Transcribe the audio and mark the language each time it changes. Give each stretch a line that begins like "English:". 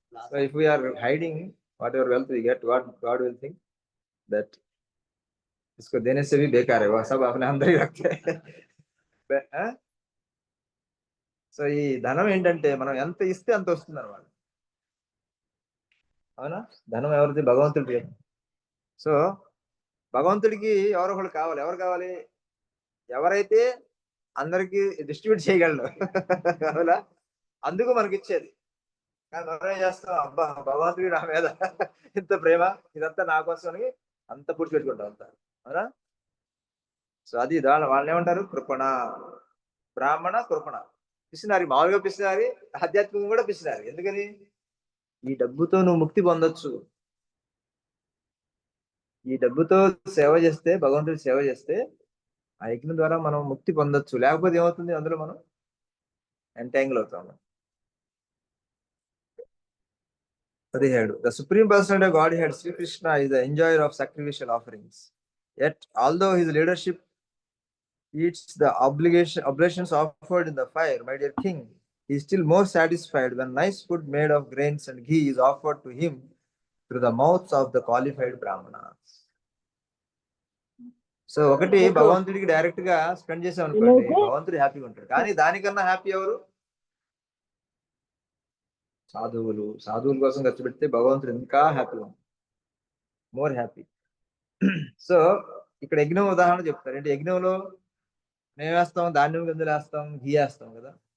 English: So if we are hiding whatever wealth we get, what God will think that
Hindi: इसको देने से भी बेकार है, वह सब अपने अंदर ही रखते हैं.
Telugu: సో ఈ ధనం ఏంటంటే మనం ఎంత ఇస్తే అంత వస్తుంది అన్నమాట. అవునా? ధనం ఎవరిది? భగవంతుడికి. సో భగవంతుడికి ఎవరో ఒకళ్ళు కావాలి. ఎవరు కావాలి? ఎవరైతే అందరికి డిస్ట్రిబ్యూట్ చేయగలడు. అవునా? అందుకు మనకి ఇచ్చేది. కానీ మనం ఏం చేస్తాం, అబ్బా భగవంతుడి నా మీద ఇంత ప్రేమ, ఇదంతా నా కోసం అని అంత పూడ్చిపెట్టుకుంటాం అంతా. అవునా? సో అది వాళ్ళని ఏమంటారు? కృపణ. బ్రాహ్మణ కృపణ. పిసినారి, మామూలుగా పిసినారి, ఆధ్యాత్మికంగా కూడా పిసినారి. ఎందుకని? ఈ డబ్బుతో నువ్వు ముక్తి పొందొచ్చు. ఈ డబ్బుతో సేవ చేస్తే, భగవంతుడి సేవ చేస్తే ఆ యజ్ఞం ద్వారా మనం ముక్తి పొందొచ్చు. లేకపోతే ఏమవుతుంది, అందులో మనం ఎంటాంగిల్ అవుతాము. 17.
English: The Supreme Personality of Godhead, Sri Krishna, is the enjoyer of sacrificial offerings. Yet, although his leadership eats the oblations offered in the fire, my dear king, he is still more satisfied when nice food made of grains and ghee is offered to him through the mouths of the qualified brahmanas.
Telugu: So ఒకటి భగవంతుడికి direct గా spend చేసాం అనుకోండి, భగవంతుడు హ్యాపీగా ఉంటాడు. కానీ దానికన్నా హ్యాపీ ఎవరు? సాధువులు. సాధువుల కోసం ఖర్చు పెడితే భగవంతుడు ఇంకా హ్యాపీగా ఉంటాడు, మోర్ హ్యాపీ. సో ఇక్కడ యజ్ఞం ఉదాహరణ చెప్తారు. ఏంటి యజ్ఞంలో మేము వేస్తాం, ధాన్యం గింజలు వేస్తాం, ఘీ వేస్తాం కదా.